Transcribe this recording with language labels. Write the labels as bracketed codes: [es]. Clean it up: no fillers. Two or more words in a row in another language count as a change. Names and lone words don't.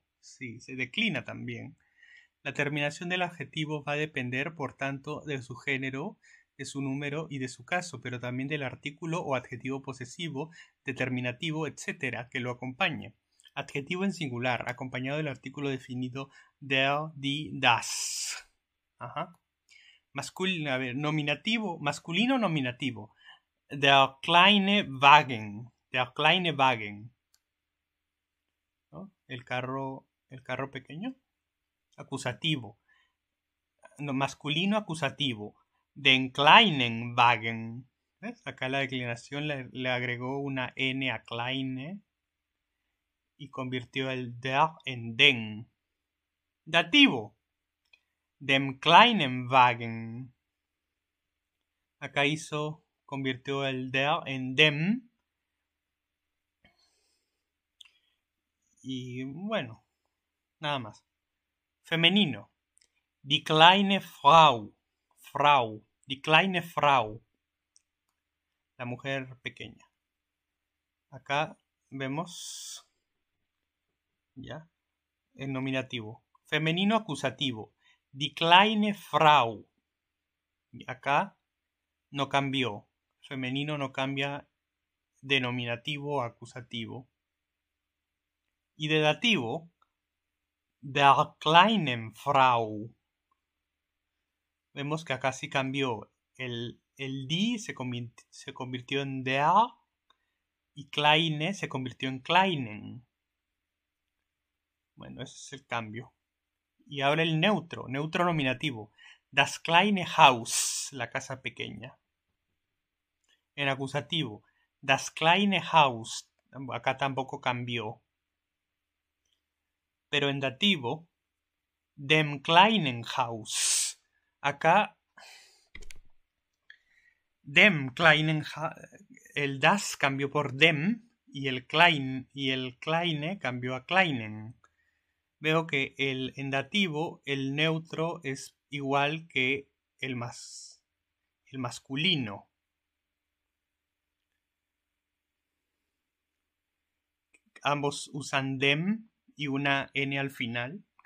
[es] Sí, se declina también. La terminación del adjetivo va a depender, por tanto, de su género, de su número y de su caso, pero también del artículo o adjetivo posesivo, determinativo, etc., que lo acompañe. Adjetivo en singular, acompañado del artículo definido [de] der, die, das. [es] Nominativo, masculino nominativo. [de] Der kleine Wagen. Der kleine Wagen. [es] ¿No? El carro pequeño. Acusativo. No, masculino acusativo. [de] Den kleinen Wagen. [es] ¿Ves? Acá la declinación le agregó una N a kleine y convirtió el der en den. [de] Dativo. Dem kleinen Wagen. [es] Acá convirtió el der en dem. Y bueno, nada más. Femenino. [de] Die kleine Frau. Die kleine Frau. [es] La mujer pequeña. Acá vemos ya el nominativo. Femenino acusativo. [de] Die kleine Frau. [es] Y acá no cambió. Femenino no cambia de nominativo a acusativo. Y de dativo, [de] der kleinen Frau. [es] Vemos que acá sí cambió. El die se convirtió en der y kleine se convirtió en kleinen. Bueno, ese es el cambio. Y ahora el neutro nominativo. [de] Das kleine Haus, [es] la casa pequeña. En acusativo, [de] das kleine Haus, [es] acá tampoco cambió. Pero en dativo, [de] dem kleinen Haus. [es] Acá, [de] dem kleinen [es] el das cambió por dem y el kleine cambió a kleinen. Veo que en dativo el neutro es igual que el masculino. Ambos usan dem y una N al final.